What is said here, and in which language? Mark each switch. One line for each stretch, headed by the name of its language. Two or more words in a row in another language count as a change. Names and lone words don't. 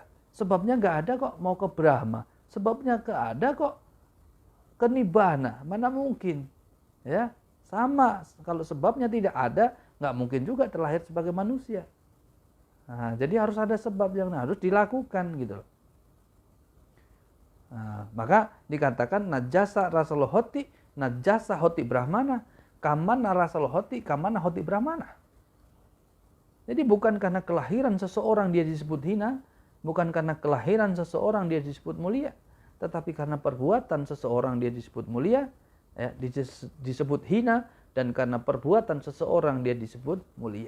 Indonesian: Sebabnya nggak ada kok mau ke Brahma. Sebabnya nggak ada kok ke Nibbana. Mana mungkin? Ya, sama. Kalau sebabnya tidak ada, nggak mungkin juga terlahir sebagai manusia. Nah, jadi harus ada sebab yang harus dilakukan gitu. Nah, maka dikatakan
Pali: najasa rasalohoti najasa hoti brahmana, kamana rasalohoti, kamana hoti brahmana.
Indonesian: Jadi bukan karena kelahiran seseorang dia disebut hina, bukan karena kelahiran seseorang dia disebut mulia, tetapi karena perbuatan seseorang dia disebut mulia, ya, disebut hina, dan karena perbuatan seseorang dia disebut mulia.